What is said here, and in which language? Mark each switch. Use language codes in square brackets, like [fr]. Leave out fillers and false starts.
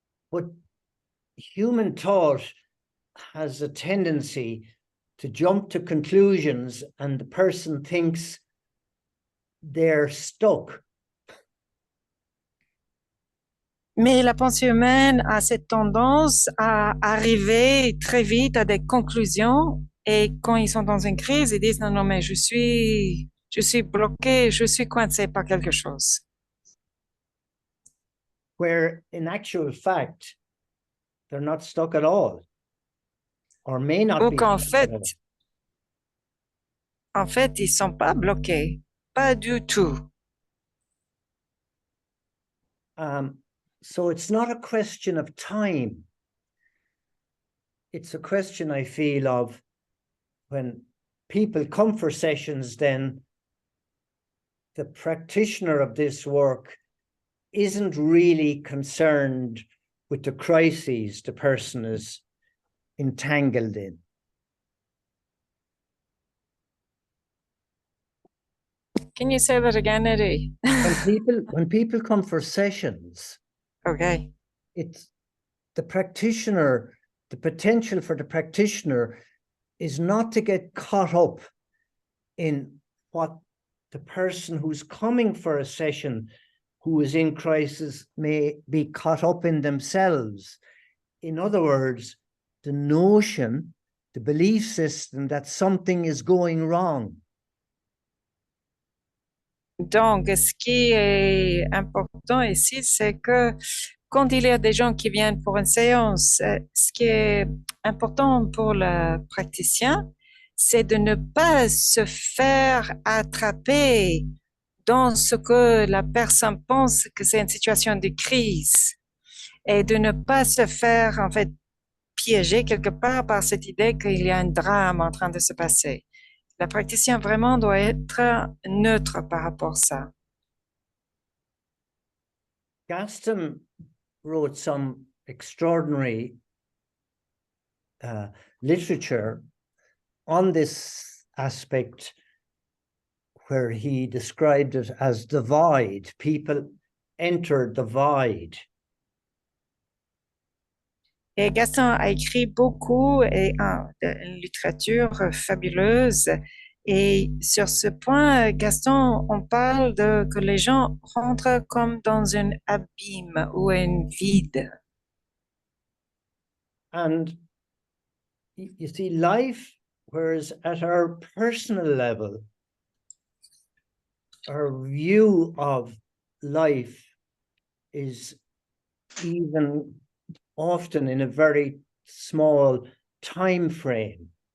[en] But human thought has a tendency to jump to conclusions, and the person thinks they're stuck. [fr] Mais la pensée humaine a cette tendance à arriver très vite à des conclusions et quand ils sont dans une crise, ils disent non, non, mais je suis bloqué, je suis coincé par quelque chose. [en] Where in actual fact, they're not stuck at all, or may not be. [fr] Donc en fait, ils sont pas bloqués, pas du tout. [en] So it's not a question of time. It's a question, I feel, of when people come for sessions, then the practitioner of this work isn't really concerned with the crises the person is entangled in. Can you say that again, Eddie? When people come for sessions, okay, it's the practitioner, the potential for the practitioner is not to get caught up in what the person who's coming for a session who is in crisis may be caught up in themselves. In other words, the notion, the belief system that something is going wrong. [fr] Donc, ce qui est important ici, c'est que quand il y a des gens qui viennent pour une séance, ce qui est important pour le praticien, c'est de ne pas se faire attraper dans ce que la personne pense que c'est une situation de crise et de ne pas se faire en fait piéger quelque part par cette idée qu'il y a un drame en train de se passer. Le praticien vraiment doit être neutre par rapport à ça. [en] Gaston wrote some extraordinary literature on this aspect, where he described it as the void. People enter the void. [fr] Et Gaston a écrit beaucoup et une littérature fabuleuse. Et sur ce point, Gaston, on parle de que les gens rentrent comme dans un abîme ou un vide. [en] And you see, life, whereas at our personal level, our view of life is even often in a very small time frame.